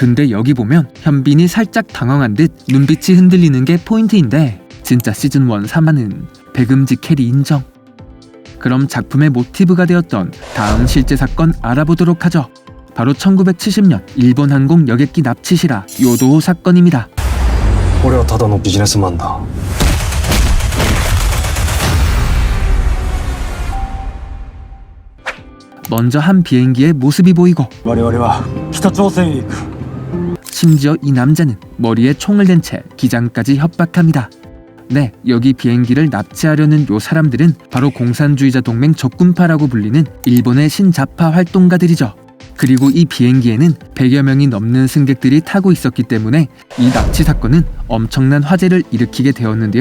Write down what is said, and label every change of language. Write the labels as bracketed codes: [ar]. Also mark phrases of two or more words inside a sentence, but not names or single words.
[ko] 근데 여기 보면 현빈이 살짝 당황한 듯 눈빛이 흔들리는 게 포인트인데 진짜 시즌1 3화는 백음지 캐리 인정. 그럼 작품의 모티브가 되었던 다음 실제 사건 알아보도록 하죠. 바로 1970년 일본 항공 여객기 납치 실화 요도호 사건입니다. [ja] 俺はただのビジネスマンだ。 [ko] 먼저 한 비행기의 모습이 보이고 [ja] 我々は北朝鮮へ行く。 [ko] 심지어 이 남자는 머리에 총을 댄 채 기장까지 협박합니다. 네, 여기 비행기를 납치하려는 요 사람들은 바로 공산주의자 동맹 적군파라고 불리는 일본의 신자파 활동가들이죠. 그리고 이 비행기에는 100여 명이 넘는 승객들이 타고 있었기 때문에 이 납치 사건은 엄청난 화제를 일으키게 되었는데요.